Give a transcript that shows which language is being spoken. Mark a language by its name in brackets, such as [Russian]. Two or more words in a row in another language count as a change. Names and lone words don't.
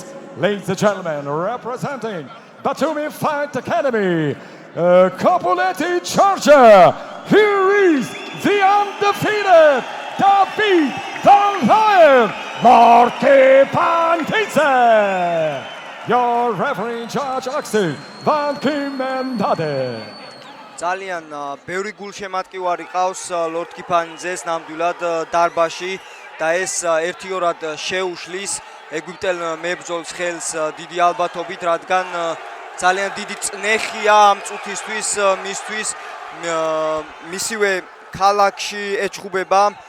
[English] Ladies and gentlemen, representing Batumi Fight Academy, Copuleti, Georgia. Here is the undefeated David the Lion Marquez. Your referee in charge, Axel Van Kimendade. [Georgian] ძალიან ბევრი გულშემატკივარი ყავს ლორდ კიფანიძეს ნამდვილად დარბაში და ეს ერთიორად შეუშლის ეგვიპტელ მებრძოლს ხელს დიდი ალბათობით, რადგან ძალიან დიდი წნეხია ამ წუთისთვის მისთვის მისივე ქალაქში ეჩხუბება